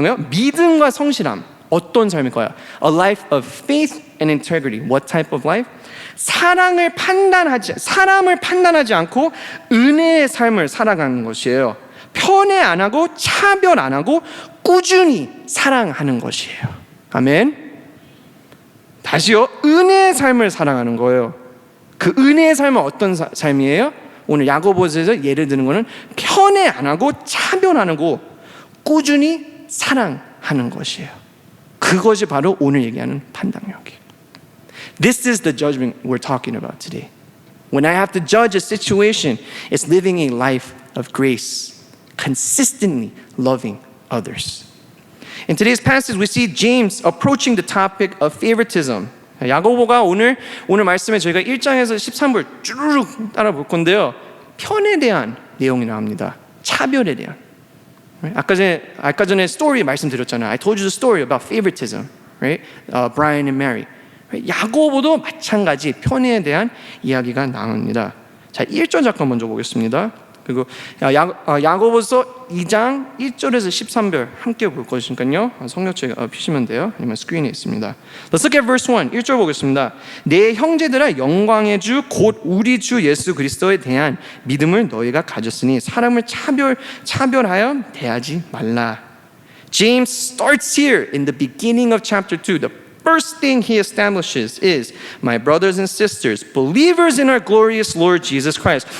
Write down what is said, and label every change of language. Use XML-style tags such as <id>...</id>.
<ko>믿음과 성실함 어떤 삶일까요?</ko> <en>A life of faith and integrity. What type of life?</en> <ko>사람을 판단하지 않고 은혜의 삶을 살아가는 것이에요. 편애 안 하고 차별 안 하고 꾸준히 사랑하는 것이에요. 아멘. 다시요. 은혜의 삶을 살아가는 거예요. 그 은혜의 삶은 어떤 삶이에요? 오늘 야고보서에서 예를 드는 거는 편애 안 하고 차별 안 하고 꾸준히 사랑하는 것이에요. 그것이 바로 오늘 얘기하는 판단력이에요.</ko> <en>This is the judgment we're talking about today. When I have to judge a situation, it's living a life of grace, consistently loving others. In today's passage, we see James approaching the topic of favoritism.</en> <ko>야고보가 오늘 말씀에 저희가 1장에서 13절 쭈르륵 따라 볼 건데요. 편에 대한 내용이 나옵니다. 차별에 대한. 아까 전에 스토리 말씀드렸잖아요.</ko> <en>I told you the story about favoritism, right? Brian and Mary.</en> <ko>야고보도 마찬가지 편에 대한 이야기가 나옵니다. 자, 1절 잠깐 먼저 보겠습니다. 그리고 야고보서 2장 1절에서 13절 함께 볼 것이니까요. 성경책 피시면 돼요. 아니면 스크린에 있습니다.</ko> <en>Let's look at verse 1.</en> <ko>1절 보겠습니다. 내 형제들아 영광의 주 곧 우리 주 예수 그리스도에 대한 믿음을 너희가 가졌으니 사람을 차별하여 대하지 말라.</ko> <en>James starts here in the beginning of chapter 2. The first thing he establishes is, my brothers and sisters, believers in our glorious Lord Jesus Christ.</en>